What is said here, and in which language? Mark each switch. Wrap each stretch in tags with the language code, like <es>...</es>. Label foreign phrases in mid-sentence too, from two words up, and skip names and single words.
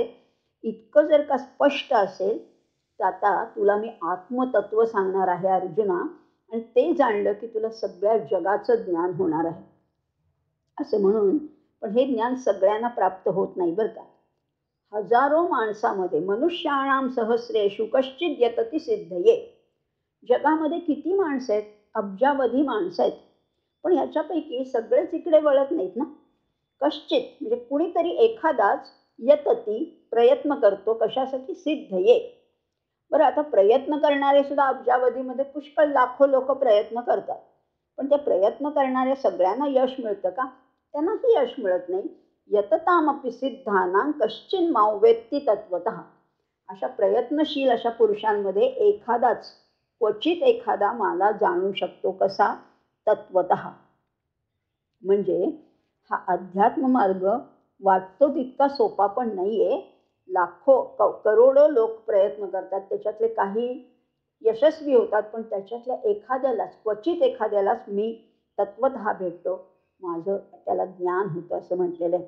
<mr>इतकं जर का स्पष्ट असेल तर आता तुला मी आत्मतत्व सांगणार आहे अर्जुना, आणि ते जाणलं की तुला सगळ्या जगाचं ज्ञान होणार आहे. असं म्हणून, पण हे ज्ञान सगळ्यांना प्राप्त होत नाही बरं का. हजारो माणसामध्ये,</mr> <sa>मनुष्याणाम सहस्रेषु कश्चित यतति सिद्धये,</sa> <mr>जगामध्ये किती माणसं आहेत? अब्जावधी माणसं आहेत. पण ह्याच्यापैकी सगळेच इकडे वळत नाहीत ना. कश्चित म्हणजे कुणीतरी एखादाच यतती प्रयत्न करतो, कशासाठी? सिद्धये. बरं, आता प्रयत्न करणारे सुद्धा अब्जावधीमध्ये पुष्कळ लाखो लोक प्रयत्न करतात, पण ते प्रयत्न करणाऱ्या सगळ्यांना यश मिळतं का? त्यांनाही यश मिळत नाही.</mr> <sa>यततामपि सिद्धानां कश्चिन मां वेत्ति तत्वतः.</sa> <mr>अशा प्रयत्नशील अशा पुरुषांमध्ये एखादाच, क्वचित एखादा मला जाणू शकतो. कसा? तत्वतः. म्हणजे हा अध्यात्म मार्ग वाटतो तितका सोपा पण नाहीये. लाखो करोडो लोक प्रयत्न करतात, त्याच्यातले काही यशस्वी होतात, पण त्याच्यातल्या एखाद्यालाच, क्वचित एखाद्यालाच मी तत्वतः भेटतो, माझं त्याला ज्ञान होतं असं म्हटलेलं आहे.</mr>